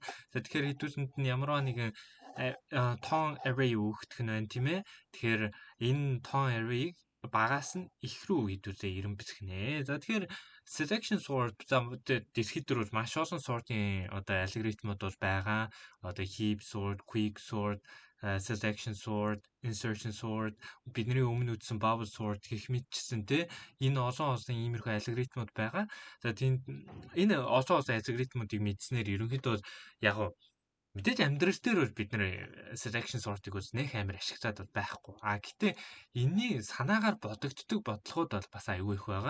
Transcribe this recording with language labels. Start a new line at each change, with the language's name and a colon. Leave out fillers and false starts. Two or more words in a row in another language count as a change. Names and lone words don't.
Mongolian: За тэгэхээр хэдүүлэнд нь ямарваа нэгэн тоон array өгөх нь байна тийм ээ. Тэгэхээр энэ тоон array-ийг багаас нь их рүү хэдүүлээ эрэмбэлэх нэ. За тэгэхээр
English: selection sort
Mongolian: дэлхийд дээр маш олон сортын одоо алгоритмууд бол байгаа.
English: Одоо heap sort, quick sort, selection sort, insertion sort,
Mongolian: бидний өмнө үзсэн
English: bubble sort
Mongolian: гэх мэтчсэн те энэ олон иймэрхүү алгоритмууд байгаа. За тийм энэ олон алгоритмуудыг мэдснээр ерөнхийдөө яг мэдээж амьдрал дээр бол бид нэр
English: selection sort-
Mongolian: ыг үз нэх амар ашиглаад байхгүй. Гэтээ энэний санаагаар бодогддог бодлогууд бол бас аюул их байгаа.